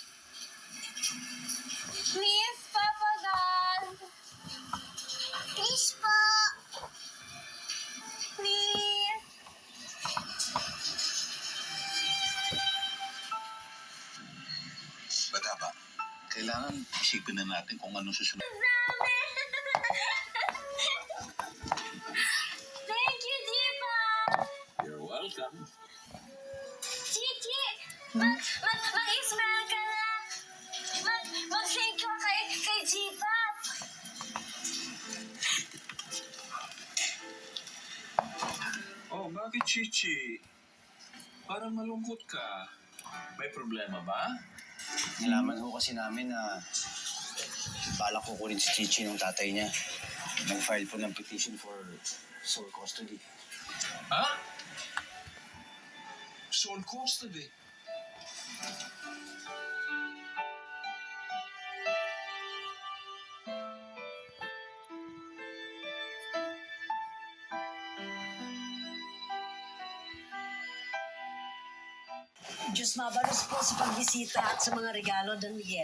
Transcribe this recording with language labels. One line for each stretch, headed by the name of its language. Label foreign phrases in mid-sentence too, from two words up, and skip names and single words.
English: Please, Papa God. Please po. Please.
Filipino: Padaba, kailangan isipin na natin kung ano susunod.
English: Thank you, Diva. You're welcome.
Filipino: Chichi, mag-smile ka na. Mag-thank ka kay Diva. Oh, bakit Chichi? Parang malungkot ka. May problema ba? Nalaman ho kasi namin na balak kukunin si Chichi ng tatay niya. Nag-file po ng
English: petition for sole custody.
Filipino: Ha?
English: Sol Costa eh.
Bikol: Diyos mabalos
Filipino: po sa pagbisita at sa mga regalo, Don Miguel.